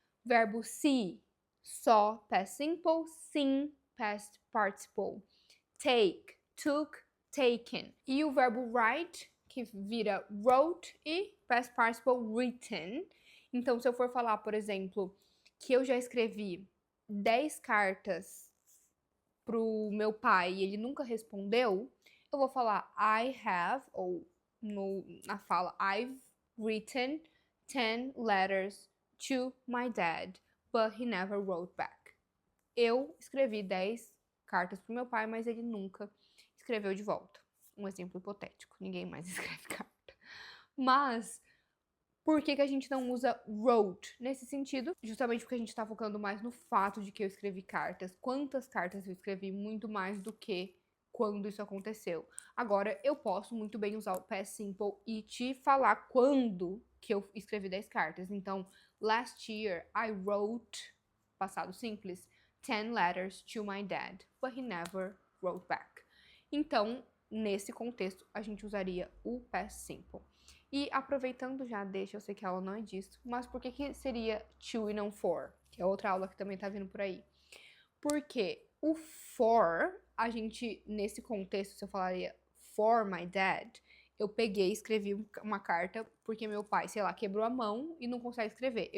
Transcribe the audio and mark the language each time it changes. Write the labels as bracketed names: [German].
[English] Verbo see, saw, past simple, seen, past participle. [Portuguese] Take, took, taken. E o verbo write, que vira wrote e past participle, written. Então, se eu for falar, por exemplo, que eu já escrevi 10 cartas pro meu pai e ele nunca respondeu, eu vou falar I have, ou na fala [English] I've written 10 letters to my dad, but he never wrote back. [Portuguese] Eu escrevi 10 cartas pro meu pai, mas ele nunca escreveu de volta. Um exemplo hipotético, ninguém mais escreve carta. Mas por que a gente não usa wrote nesse sentido? Justamente porque a gente tá focando mais no fato de que eu escrevi cartas. Quantas cartas eu escrevi, muito mais do que quando isso aconteceu. Agora, eu posso muito bem usar o past simple e te falar quando que eu escrevi 10 cartas. [English] Então, last year I wrote, passado simples, 10 letters to my dad, but he never wrote back. [Portuguese] Então, nesse contexto, a gente usaria o past simple. E aproveitando já, deixa, eu sei que a aula não é disso, mas por que seria to e não for? Que é outra aula que também tá vindo por aí. Porque o for, a gente, nesse contexto, se eu falaria for my dad, eu peguei e escrevi uma carta porque meu pai, sei lá, quebrou a mão e não consegue escrever.